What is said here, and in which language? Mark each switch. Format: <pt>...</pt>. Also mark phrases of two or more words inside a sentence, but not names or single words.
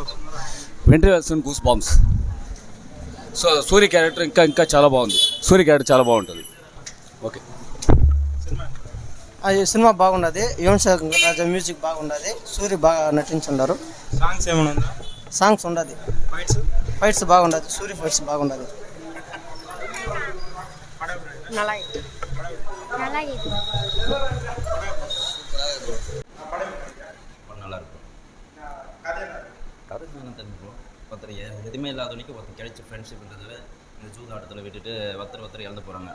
<te>వెంటనే</te> <en>goose bumps.</en> <te>సో సూర్య క్యారెక్టర్ ఇంకా చాలా బాగుంది. సూర్య క్యారెక్టర్ చాలా బాగుంటుంది. ఓకే. అది సినిమా బాగున్నది. యువన్ శంకర్ రాజా మ్యూజిక్ బాగున్నది. సూర్య బాగా నటించున్నారు. సాంగ్స్ ఏమైనా ఉందా? సాంగ్స్ ఉండదు. ఫైట్స్ బాగున్నది. సూర్య ఫైట్స్ బాగున్నది.</te> <ta>நல்லா இருக்கும். கதை தெரிஞ்சுப்போம். ஒருத்தர் எதுவுமே இல்லாதவனுக்கு ஒருத்தர் கிடைச்ச ஃப்ரெண்ட்ஷிப்ன்றதை இந்த ஜூதாட்டத்தில் விட்டுட்டு ஒருத்தர் இழந்து போகிறாங்க.</ta>